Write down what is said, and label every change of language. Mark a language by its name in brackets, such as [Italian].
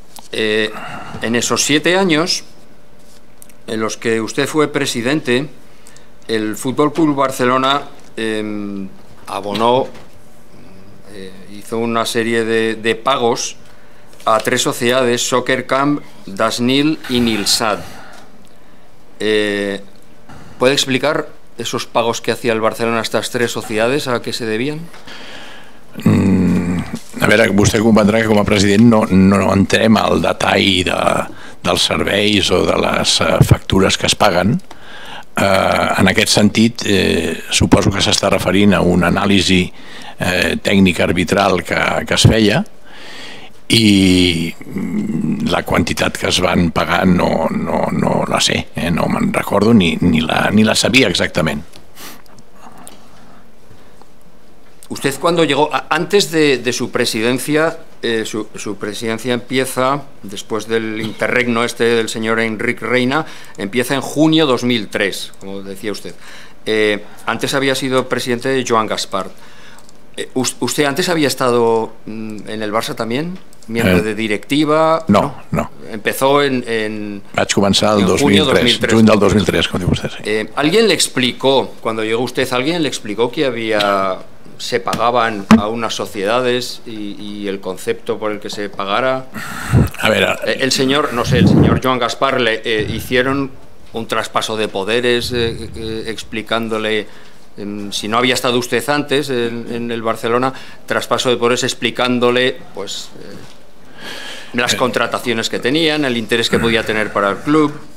[Spanish] En esos 7 años en los que usted fue presidente, el Fútbol Club Barcelona abonó, hizo una serie de pagos a 3 sociedades: Soccer Camp, Dasnil y Nilsat. ¿Puede explicar esos pagos que hacía el Barcelona a estas 3 sociedades, a qué se debían? [Catalan] A veure, vostè comprendrà que com a president no entrem al detall dels serveis o de les factures que es paguen. En aquest sentit, suposo que s'està referint a una anàlisi tècnica arbitral que es feia, i la quantitat que es van pagar no la sé, no me'n recordo ni la sabia exactament. [Spanish] Usted, cuando llegó, antes de su presidencia, su presidencia empieza, después del interregno del señor Enric Reina, empieza en junio 2003, como decía usted. Antes había sido presidente de Joan Gaspar. ¿Usted antes había estado en el Barça también? ¿Miembro de directiva? No. Empezó en [Catalan] Vaig començar el 2003, juny del 2003, com diu vostè. Sí. [Spanish] ¿Alguien le explicó, cuando llegó usted, alguien le explicó que se pagaban a unas sociedades y el concepto por el que se pagara? A ver, el señor Joan Gaspar le hicieron un traspaso de poderes explicándole, si no había estado usted antes en el Barcelona, traspaso de poderes explicándole pues las contrataciones que tenían, el interés que podía tener para el club.